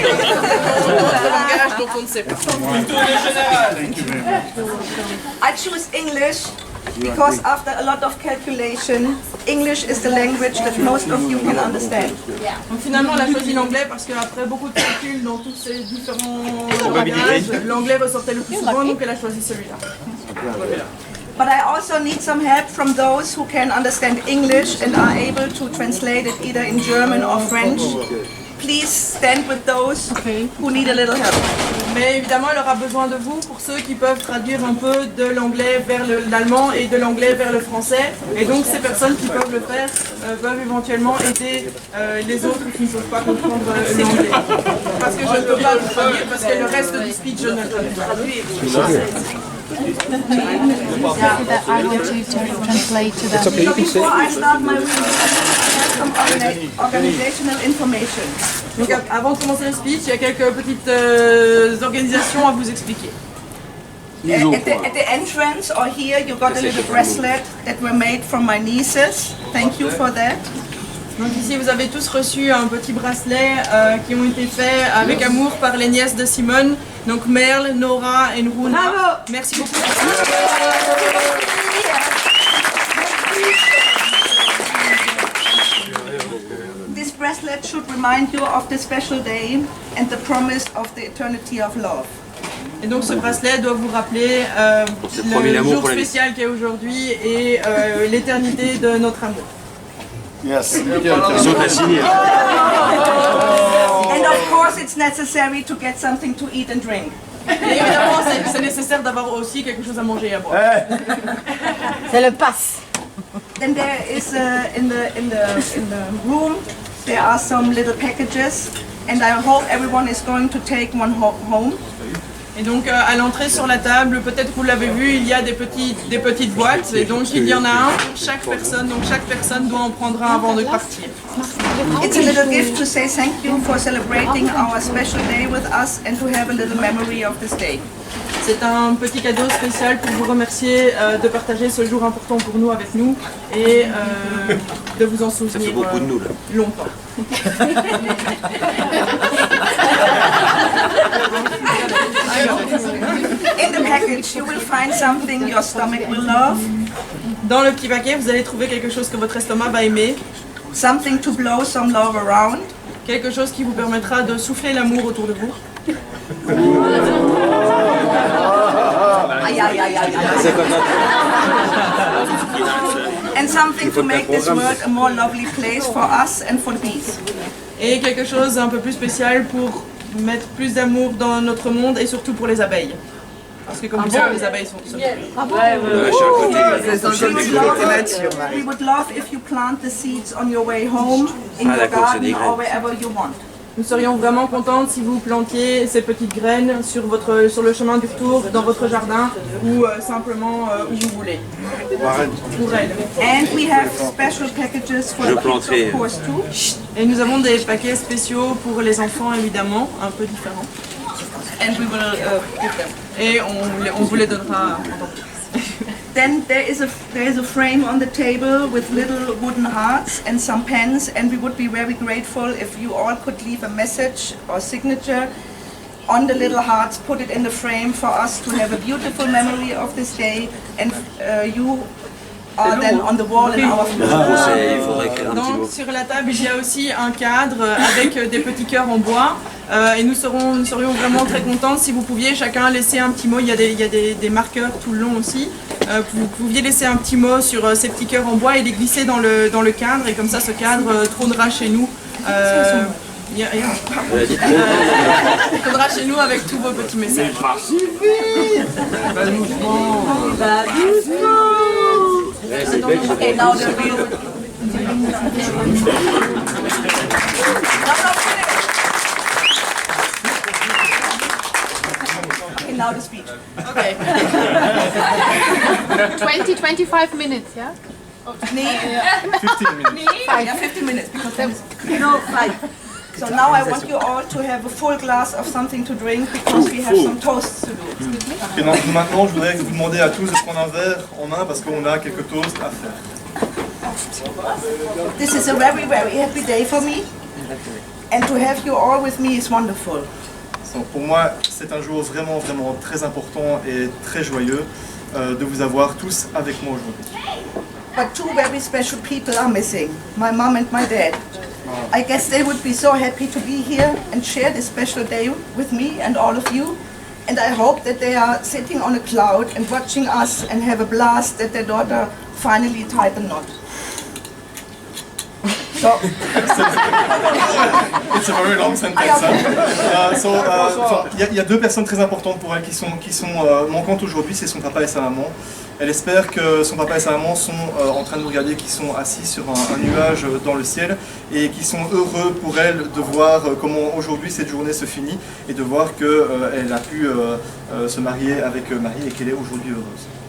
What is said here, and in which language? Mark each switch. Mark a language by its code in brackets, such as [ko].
[fr] Le langage dont on ne sait pas. [en] I choose English because after a lot of calculation, English is the language that most of you can understand. [fr] Donc finalement on a choisi l'anglais parce qu'après beaucoup de calculs dans tous ces différents bagages, l'anglais ressortait le plus souvent, donc elle a choisi celui-là. [en] But I also need some help from those who can understand English and are able to translate it either in German or French. Please stand with those who need a little help. [fr] Mais évidemment, elle aura besoin de vous pour ceux qui peuvent traduire un peu de l'anglais vers l'allemand et de l'anglais vers le français. Et donc ces personnes qui peuvent le faire peuvent éventuellement aider les autres qui ne peuvent pas comprendre l'anglais. Parce que je ne peux pas le traduire, parce que le reste du speech, je ne le peux pas traduire. [en] I want you to translate to them. So before I start my reading, I have some organizational information. [fr] Donc avant de commencer le speech, il y a quelques petites organisations à vous expliquer. [en] At the entrance or here you got a little bracelet that were made from my nieces. Thank you for that. [fr] Donc ici vous avez tous reçu un petit bracelet qui ont été faits avec amour par les nièces de Simone, donc Merle, Nora et Runa. Bravo. Merci beaucoup. [en] This bracelet should remind you of the special day and the promise of the eternity of love. [fr] Et donc ce bracelet doit vous rappeler le jour spécial qu'est aujourd'hui et l'éternité de notre amour. [en] Yes. And of course it's necessary to get something to eat and drink. [fr] Et évidemment c'est nécessaire d'avoir aussi quelque chose à manger et à boire. C'est le pass. [en] Then there is in the room there are some little packages and I hope everyone is going to take one home. [fr] Et donc à l'entrée sur la table, peut-être vous l'avez vu, il y a des petites boîtes et donc il y en a un pour chaque personne, donc chaque personne doit en prendre un avant de partir. [en] It's a little gift to say thank you for celebrating our special day with us and to have a little memory of this day. [fr] C'est un petit cadeau spécial pour vous remercier de partager ce jour important pour nous avec nous et de vous en souvenir longtemps. [en] In the package you will find something your stomach will love. [fr] Dans le petit paquet, vous allez trouver quelque chose que votre estomac va aimer. [en] Something to blow some love around. [fr] Quelque chose qui vous permettra de souffler l'amour autour de vous. [en] And something to make this world a more lovely place for us and for the bees. [fr] Et quelque chose un peu plus spécial pour mettre plus d'amour dans notre monde et surtout pour les abeilles. Parce que comme vous savez, les abeilles sont tout seules. [en] We would love if you plant the seeds on your way home, in your garden or wherever you want. [fr] Nous serions vraiment contentes si vous plantiez ces petites graines sur le chemin du retour, dans votre jardin ou simplement où vous voulez. Pour elles. [en] And we have special packages for the kids, of course, too. [fr] Et nous avons des paquets spéciaux pour les enfants évidemment, un peu différents. [en] And we will give them. [fr] Et on vous les donnera. [en] Then there is a frame on the table with little wooden hearts and some pens, and we would be very grateful if you all could leave a message or signature on the little hearts, put it in the frame for us to have a beautiful memory of this day, and you are then on the wall in our floor. [fr] Donc sur la table il y a aussi un cadre avec des petits cœurs en bois et nous serions vraiment très contents si vous pouviez chacun laisser un petit mot, il y a des marqueurs tout le long aussi, vous pouviez laisser un petit mot sur ces petits cœurs en bois et les glisser dans le cadre et comme ça ce cadre trônera chez nous. Trônera chez nous avec tous vos petits messages. [en] Okay, now the real. Okay, now the speech. Okay. 25 minutes, yeah? 15 minutes. Yeah, 15 minutes because then so now I want you all to have a full glass of something to drink because we have some toasts to do. [fr] Et donc, maintenant, je voudrais vous demander à tous de prendre un verre en main parce qu'on a quelques toasts à faire. [en] This is a very, very happy day for me, and to have you all with me is wonderful. [fr] Donc, pour moi, c'est un jour vraiment, vraiment très important et très joyeux de vous avoir tous avec moi aujourd'hui. [en] But two very special people are missing, my mom and my dad. I guess they would be so happy to be here and share this special day with me and all of you. And I hope that they are sitting on a cloud and watching us and have a blast that their daughter finally tied the knot. So, It's a very long sentence. [fr] Il y a deux personnes très importantes pour elle qui sont manquantes aujourd'hui, c'est son papa et sa maman. Elle espère que son papa et sa maman sont en train de nous regarder, qui sont assis sur un nuage dans le ciel et qui sont heureux pour elle de voir comment aujourd'hui cette journée se finit et de voir qu'elle a pu se marier avec Marie et qu'elle est aujourd'hui heureuse.